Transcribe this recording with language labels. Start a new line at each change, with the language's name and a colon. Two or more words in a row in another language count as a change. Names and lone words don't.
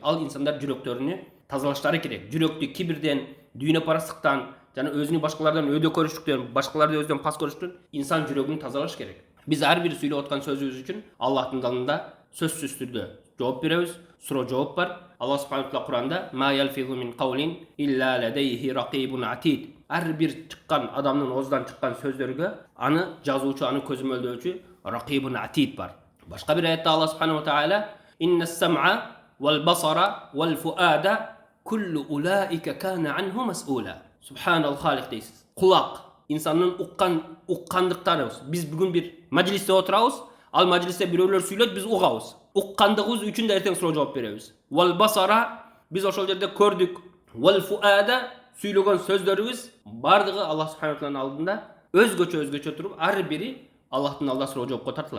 Kyrgyz: Ал инсандар жүрөктөрүнү тазалаштары керек. Жүрөктү кибирден, дүйнө парастыктан жана өзүнү башкалардан өдө көрүштүктөн, башкаларды өзүнөн пас көрүштүктөн инсан жүрөгүн тазалаш керек. Биз ар бир сүйлөп аткан сөзүбүз үчүн Аллахтын алдында сөзсүз түрдө жооп беребиз. Суроо жооп бар.
Arabic: الله سبحانه و Куранда ما يلفظ من قول إلا لديه رقيب عتيد.
Kyrgyz: Ар бир чыккан адамдын оозунан чыккан сөздөргө аны жазуучу, аны көзөмөлдөөчү
Arabic: رقيب عتيد
Kyrgyz: бар. Башка бир аятта
Arabic: الله سبحانه وتعالى إن السمع والبصر والفؤاد كل أولئك كان عنه مسؤولا. سبحان الخالق
Kyrgyz: дейсиз. Кулак, инсандын уккандыктары. Биз бүгүн бир мажлисте отурабыз, ал мажлисте бирөөлөр сүйлөйт, биз угабыз. Уккандыгыбыз үчүн да эртең суроо жооп беребиз.
Arabic: والبصر,
Kyrgyz: биз ошол жерде көрдүк.
Arabic: والفؤاد,
Kyrgyz: сүйлөгөн сөздөрүбүз бардыгы
Arabic: الله سبحانه و
Kyrgyz: тааланын алдында өзгөчө туруп, ар бири Аллахтын алдында суроо жоопко тартылат.